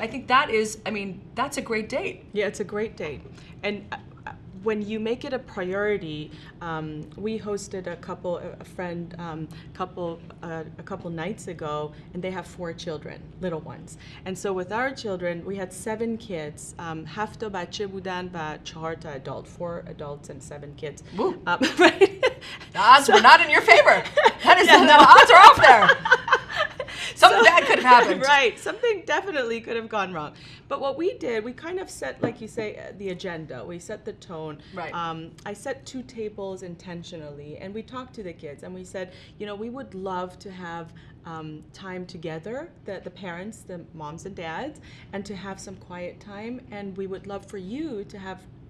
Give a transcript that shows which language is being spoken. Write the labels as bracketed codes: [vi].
[en] I think that's a great date. Yeah, it's a great date. And when you make it a priority, we hosted a couple nights ago, and they have 4 children, little ones. And so with our children, we had 7 kids. [fa] 7 تا بچه بودن و 4 تا [en] adult, 4 adults and 7 kids. Right? The odds were not in your favor. The odds are off there. Something bad could have happened. Right, something definitely could have gone wrong. But what we did, we kind of set, like you say, the agenda. We set the tone. Right. I set 2 tables intentionally, and we talked to the kids, and we said, we would love to have time together, the parents, the moms and dads, and to have some quiet time, and we would love for you to have